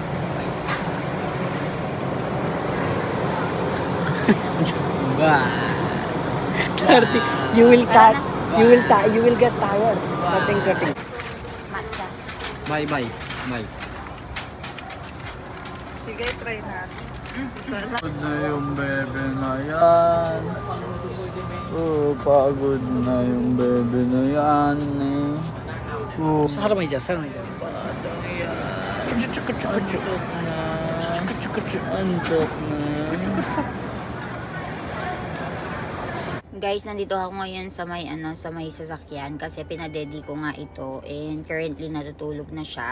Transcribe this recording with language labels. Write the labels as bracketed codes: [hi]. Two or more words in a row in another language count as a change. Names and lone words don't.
[en] you will get tired cutting Matcha. Bye. [tl] Sige, try natin. Pagod na yung bebe na yan. Oh, pagod na yung bebe na yan eh. Oh. [hi] सर में जा [tl] Antok na. Guys, nandito ako ngayon sa may sasakyan kasi pinadedi ko nga ito [en] and currently [tl] natutulog na siya.